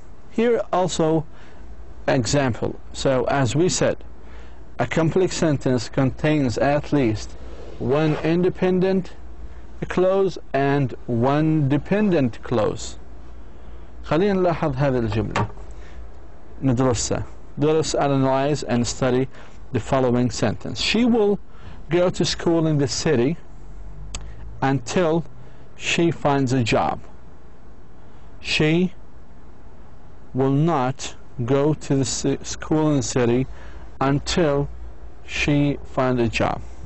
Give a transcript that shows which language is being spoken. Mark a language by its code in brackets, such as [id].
[en] Here also example. So as we said, a complex sentence contains at least one independent clause and one dependent clause. [ar] خلينا نلاحظ هذه الجملة ندرسها. [en] درس, analyze and study the following sentence. She will go to school in the city until she finds a job. She will not go to the school in the city until she finds a job.